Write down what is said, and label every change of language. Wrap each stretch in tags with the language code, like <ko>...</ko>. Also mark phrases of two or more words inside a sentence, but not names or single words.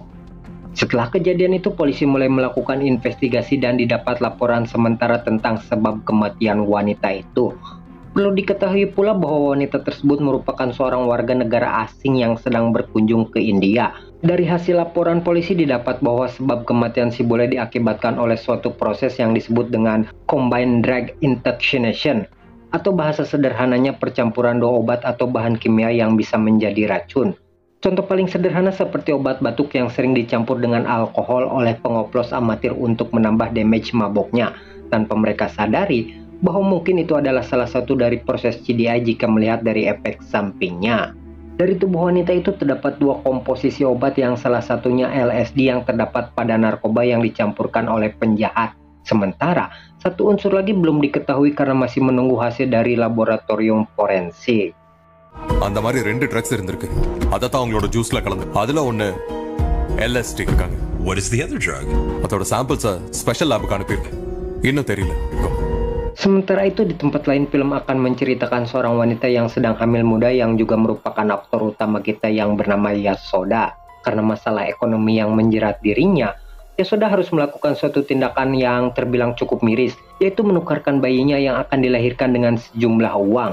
<id>Setelah kejadian itu, polisi mulai melakukan investigasi dan didapat laporan sementara tentang sebab kematian wanita itu. Perlu diketahui pula bahwa wanita tersebut merupakan seorang warga negara asing yang sedang berkunjung ke India. Dari hasil laporan polisi didapat bahwa sebab kematian si bule diakibatkan oleh suatu proses yang disebut dengan</id> <en>combined drug intoxication,</en> <id>atau bahasa sederhananya percampuran dua obat atau bahan kimia yang bisa menjadi racun. Contoh paling sederhana seperti obat batuk yang sering dicampur dengan alkohol oleh pengoplos amatir untuk menambah damage maboknya, tanpa mereka sadari bahwa mungkin itu adalah salah satu dari proses CDI jika melihat dari efek sampingnya. Dari tubuh wanita itu terdapat dua komposisi obat yang salah satunya LSD yang terdapat pada narkoba yang dicampurkan oleh penjahat. Sementara, satu unsur lagi belum diketahui karena masih menunggu hasil dari laboratorium forensik.</id> <ta>அந்த மாதிரி ரெண்டு ட்ரக்ஸ் இருந்திருக்கு. அதத்தான் அவங்களோட ஜூஸ்ல கலந்து. அதுல ஒன்னு LSD இருக்காங்க.</ta> <en>What is the other drug?</en> <ta>அதோட</ta> <en>samples special lab</en> <ta>அனுப்பியிருக்கேன். இன்னும் தெரியல.</ta> <id>Sementara itu di tempat lain film akan menceritakan seorang wanita yang sedang hamil muda yang juga merupakan aktor utama kita yang bernama Yashoda. Karena masalah ekonomi yang menjerat dirinya, Yashoda harus melakukan suatu tindakan yang terbilang cukup miris, yaitu menukarkan bayinya yang akan dilahirkan dengan sejumlah uang.</id>